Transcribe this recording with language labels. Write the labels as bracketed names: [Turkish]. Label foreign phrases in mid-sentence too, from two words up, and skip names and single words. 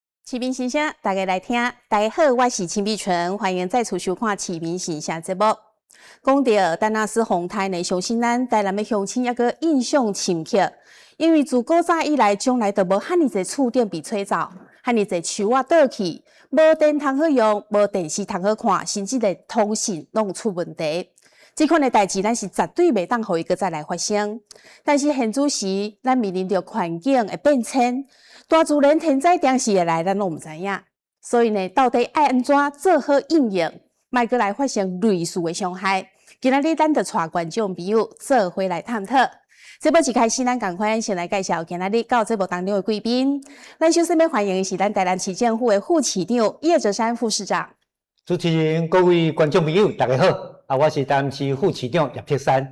[Min Nan Chinese] 市民形象，大家来听。大家好，我是秦碧纯，欢迎再次收看《市民形象》节目。讲到丹纳斯风台呢，相信咱台南的乡亲也个印象深刻，因为自古早以来，从来都无遐尼侪厝顶被吹走，遐尼侪树啊倒去，无电通好用，无电视通好看，甚至连通讯拢出问题。这款的代志，咱是绝对袂当互伊个再来发生。但是现主时，咱面临着环境的变迁。大自然天灾定时会来，咱拢毋知影。所以呢，到底爱安怎做好应用，莫阁来发生类似的伤害？今仔日咱就带观众朋友做伙来探讨。节目一开始，咱赶快先来介绍今仔日到节目当中的贵宾。咱首先要欢迎的是咱台南市政府的副市长叶哲山副市长。主持人、各位观众朋友，大家好！我是台南市副市长叶哲山。